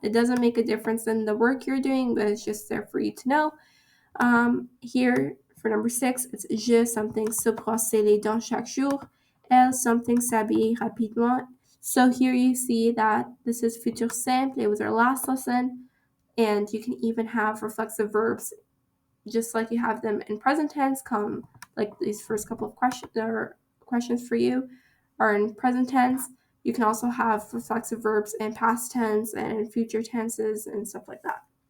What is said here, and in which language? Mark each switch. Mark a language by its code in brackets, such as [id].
[en] It doesn't make a difference in the work you're doing, but it's just there for you to know. Here, for number 6, it's [fr] je something se brosser les dents chaque jour. Elle something s'habiller rapidement. [en] So here you see that this is futur simple. It was our last lesson. And you can even have reflexive verbs just like you have them in present tense, come like these first couple of questions for you are in present tense. You can also have reflexive verbs in past tense and in future tenses and stuff like that.